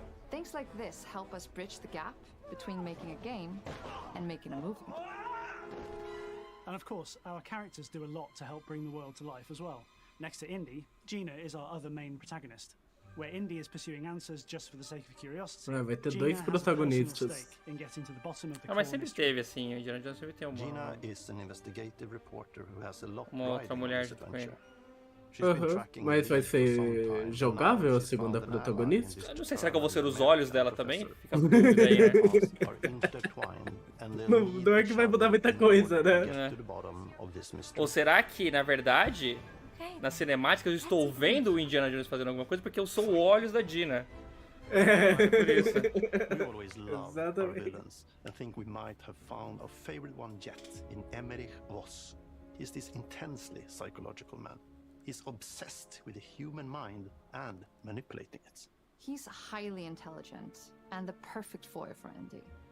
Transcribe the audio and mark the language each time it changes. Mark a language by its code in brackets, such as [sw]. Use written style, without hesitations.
[en] Things like this help us bridge the gap between making a game and making a movie. And of course, our characters do a lot to help bring the world to life as well. Next to Indy, Gina is our other main protagonist. Where Indy is pursuing answers just for the sake of curiosity, [pt] vai ter dois protagonistas. Mas sempre teve assim, o Indiana Jones sempre tem [en] Gina is an investigative reporter who has a lot [pt] uma outra mulher junto com ele. Mas vai ser jogável a segunda protagonista? Eu não sei, será que eu vou ser os olhos dela também? Fica com dúvida aí, né? Não é que vai mudar muita coisa, né? Ou será que, na verdade, na cinemática eu estou vendo o Indiana Jones fazendo alguma coisa porque eu sou o olhos da Gina? Por isso. [en] We always love our villains and think we might have found our favorite one yet in Emmerich Voss. He's this intensely psychological man. He's obsessed with the human mind and manipulating it. He's highly intelligent and the perfect foil for Indy.